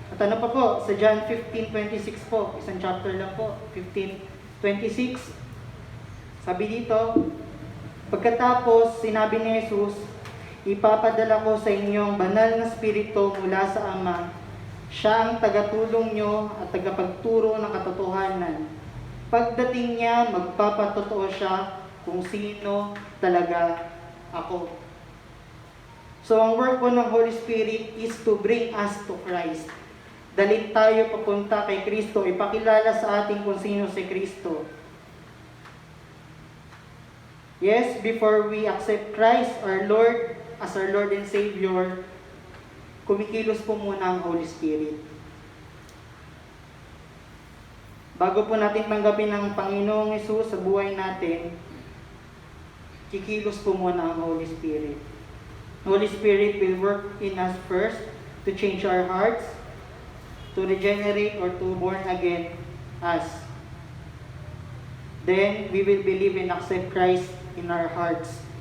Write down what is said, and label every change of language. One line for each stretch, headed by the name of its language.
Filipino: At ano pa po, sa John 15:26 po, isang chapter lang po, 15:26, sabi dito, pagkatapos sinabi ni Jesus, ipapadala ko sa inyo ang banal na Espiritu mula sa Ama, siya ang tagatulong nyo at tagapagturo ng katotohanan. Pagdating niya, magpapatotoo siya kung sino talaga ako.
English: So,
Filipino: ang work po ng
English: Holy Spirit is to bring us to Christ.
Filipino: Dalhin tayo papunta kay Kristo, ipakilala sa atin kung sino si Kristo.
English: Yes, before we accept Christ, our Lord, as our Lord and Savior,
Filipino: kumikilos po muna ang Holy Spirit. Bago po natin tanggapin ang Panginoong Hesus sa buhay natin, kikilos po muna ang Holy Spirit.
English: Holy Spirit will work in us first to change our hearts, to regenerate or to born again us. Then, we will believe and accept Christ in our hearts.